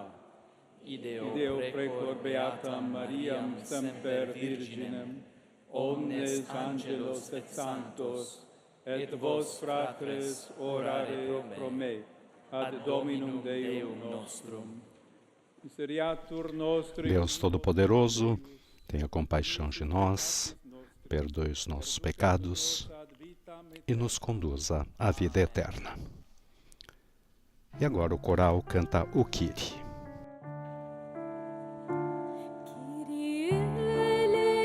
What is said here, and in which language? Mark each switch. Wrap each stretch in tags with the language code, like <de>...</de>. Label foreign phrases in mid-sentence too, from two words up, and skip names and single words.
<la>Ideo precor beatam Mariam semper Virginem, omnes angelos et sanctos, et vos fratres orare pro me, ad Dominum Deum nostrum. Miseriatur nostri.</la> <pt>Deus Todo-Poderoso, tenha compaixão de nós, perdoe os nossos pecados e nos conduza à vida eterna. E agora o coral canta o Kyrie. Kyrie</pt>